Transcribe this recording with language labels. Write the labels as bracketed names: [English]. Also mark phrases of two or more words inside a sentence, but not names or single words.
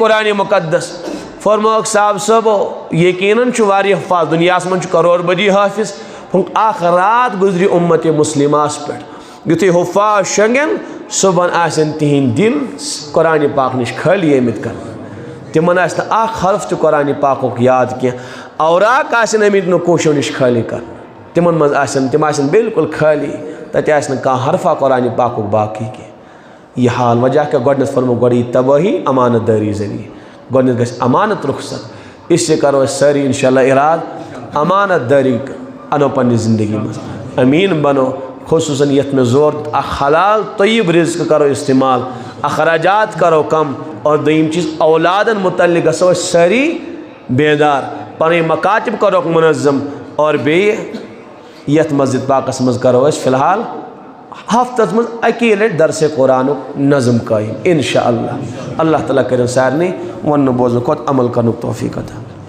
[Kashmiri] قرآنِ مُقدس فرموکھ صاحب صٲبو یقیٖنن چھُ واریاہ حُفاظ دُنیاہس منٛز چھُ کرور بدی حٲفظ اکھ رات گُزرِ اُمتِ مُسلِماہس پٮ۪ٹھ یُتھُے حُفاظ شۄنٛگن صُبحن آسن تِہنٛدۍ دِل قرآنِ پاک نِش خٲلی آمٕتۍ کرنہٕ تِمن آسہِ نہٕ اکھ حرف تہِ قرآنِ پاکُک یاد کینٛہہ اوراق آسن آمٕتۍ نقوٗشو نِش خٲلی کرنہٕ تِمن منٛز آسن تِم آسن بالکل خٲلی تتہِ آسہِ نہٕ کانٛہہ حرفا قرآنِ پاکُک باقٕے کینٛہہ یہِ حال وجہ کیٛاہ گۄڈنٮ۪تھ فرمو گۄڈٕ یی تبٲہی امانت دٲری ذٔریعہٕ گۄڈنٮ۪تھ گژھِ امانت رخصت [Urdu] اس لیے [Kashmiri] کرو أسۍ سٲری [Arabic] انشاء اللہ [Kashmiri] اراد امانت دٲری انو پننہِ زندگی منٛز امین بنو خصوٗصاً یتھ میں زور اکھ حلال طیب رزق کرو استعمال اخراجات کرو کم اور دوٚیِم چیٖز اولادن متعلق گژھو أسۍ سٲری بیدار پنٕنۍ مکاتب کروکھ منظم اور بیٚیہِ یتھ مسجد پاکس منٛز کرو أسۍ فی الحال ہفتس منٛز اکی لٹہِ درسِ قرآنُک نظم قٲیِم [Arabic] انشاء اللہ [Kashmiri] اللہ تعالیٰ کٔرِن سارنٕے وننہٕ بوزنہٕ کھۄتہٕ عمل کرنُک توفیٖق عطا